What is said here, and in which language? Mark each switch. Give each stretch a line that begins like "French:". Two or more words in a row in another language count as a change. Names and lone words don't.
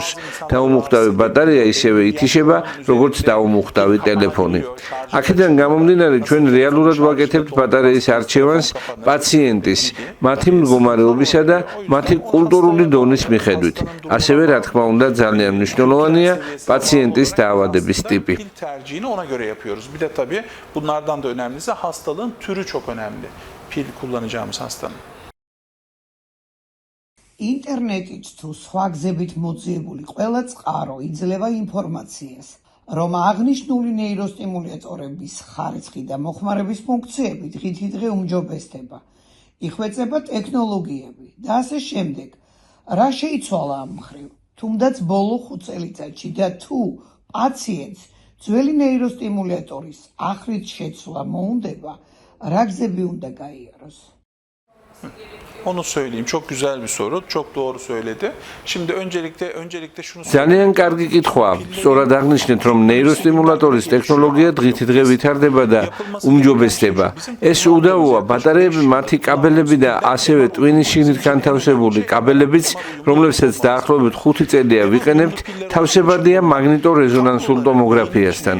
Georgian: დაუმუხტავი ბატარეა ისევე ითიშება, როგორც დაუმუხტავი ტელეფონი. აქედან გამომდინარე, ჩვენ რეალურად ვაკეთებთ ბატარეის არჩევანს პაციენტის, მათი მდგომარეობისა და მათი კულტურული დონის მიხედვით. ასევე, რა თქმა უნდა, ძალიან მნიშვნელოვანია პაციენტის დაავადების ტიპი.
Turkish: Pil tercihini ona göre yapıyoruz. Bir de tabii bunlardan da önemlisi hastalığın türü çok önemli. Pil kullanacağımız hastanın.
Georgian: ინტერნეტით თუ სხვა გზებით მოძიებული ყველა წყარო იძლევა ინფორმაციას, რომ აღნიშნული ნეიროსტიმულატორების ხარისხი და მოხმარების ფუნქციები დღითიდღე უმჯობესდება. იხვეწება ტექნოლოგიები და ასე შემდეგ. რა შეიცვალა ამ მხრივ? თუნდაც ბოლო 5 წელიწადში და თუ პაციენტს ძველი ნეიროსტიმულატორის ახრით შეცვლა მოუნდება, რა გზები უნდა გაიაროს?
Turkish: Onu söyleyeyim. Çok güzel bir soru. Çok doğru söyledi. Şimdi öncelikle şunu
Georgian: ძალიან კარგი კითხვა. სწორად აღნიშნეთ, რომ ნეიროსტიმულატორის ტექნოლოგია დღითიდღე ვითარდება და უმჯობესდება. ეს უდავოა ბატარეები, მათი კაბელები და ასევე ტვინის შიგნით განთავსებული კაბელებიც, რომლებსაც დაახლოებით 5 წელია ვიყენებთ, თავსებადია მაგნიტორეზონანსულ ტომოგრაფიასთან.